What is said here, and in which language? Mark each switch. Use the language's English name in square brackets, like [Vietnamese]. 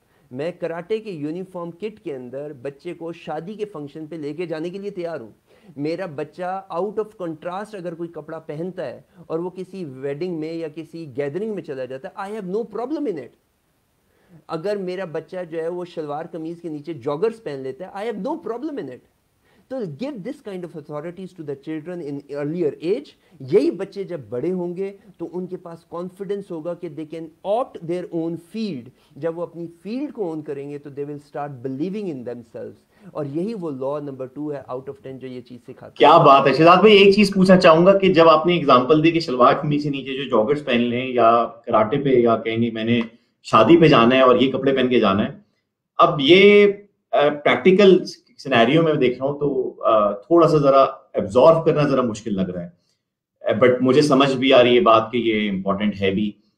[Urdu] میں کراٹے کے یونیفارم کٹ کے اندر بچے کو شادی کے فنکشن پہ لے کے جانے کے لیے تیار ہوں. میرا بچہ آؤٹ آف کنٹراسٹ اگر کوئی کپڑا پہنتا ہے اور وہ کسی ویڈنگ میں یا کسی گیدرنگ میں چلا جاتا ہے, [English] I have no problem in it. [Urdu] اگر میرا بچہ جو ہے وہ شلوار قمیض کے نیچے جاگرز پہن لیتا ہے, [English] I have no problem in it. تو give this kind of authorities to the children in earlier age. [Urdu] یہی بچے جب بڑے ہوں گے تو ان کے پاس کانفیڈنس ہوگا کہ [English] they can opt their own field. [Urdu] جب وہ اپنی فیلڈ کو اون کریں گے تو [English] they will start believing in themselves. [Urdu] اور یہی وہ لا نمبر 2 ہے آؤٹ آف 10 جو یہ چیز سکھاتا ہے. کیا بات ہے شہزاد بھائی, ایک چیز پوچھنا چاہوں گا کہ جب آپ نے اگزامپل دی کہ شلوار قمیض سے نیچے جو جاگرز پہن لیں یا کراٹے پہ یا کہیں گے میں نے شادی پہ جانا ہے اور یہ کپڑے پہن کے جانا ہے, اب یہ پریکٹیکل سینیریو میں دیکھ رہا ہوں تو تھوڑا سا ذرا ایبزارو کرنا ذرا مشکل لگ رہا ہے, بٹ مجھے سمجھ بھی آ رہی ہے بات کہ یہ امپورٹنٹ ہے بھی.